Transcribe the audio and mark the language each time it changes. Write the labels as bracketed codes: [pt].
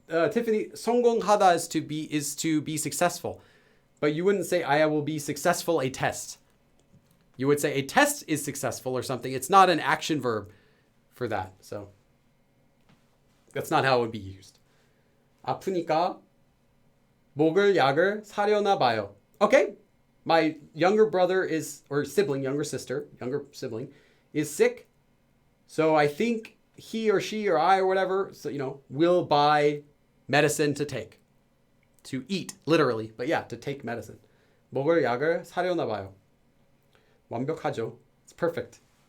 [en] Tiffany, 성공하다 is to be successful. But you wouldn't say, I will be successful a test. You would say a test is successful or something. It's not an action verb for that. So that's not how it would be used. [ko] 아프니까 목을 약을 사려나 봐요. [en] Okay. My younger brother younger sibling is sick. So I think he or she or I or whatever, will buy medicine to take. To eat, literally. But yeah, to take medicine. [ko] 먹을 약을 사려나 봐요. 완벽하죠. [en] It's perfect.